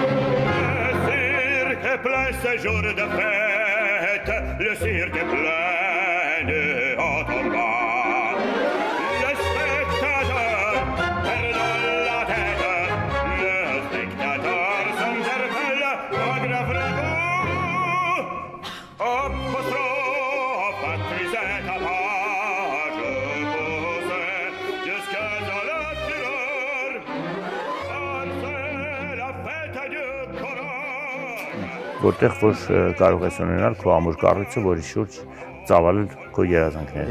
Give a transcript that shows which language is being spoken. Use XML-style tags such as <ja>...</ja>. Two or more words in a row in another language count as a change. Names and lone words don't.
<fr>Le cirque est plein ce jour de fête, le cirque est plein de haut en bas. Les spectateurs perdent la tête, les spectateurs s'interpellent à grave raison.</fr> <hy>Որտեղ որ կարող ես ունենալ քո ամուր կառույցը, որի շուրջ ծավալել քո երազանքները։</hy>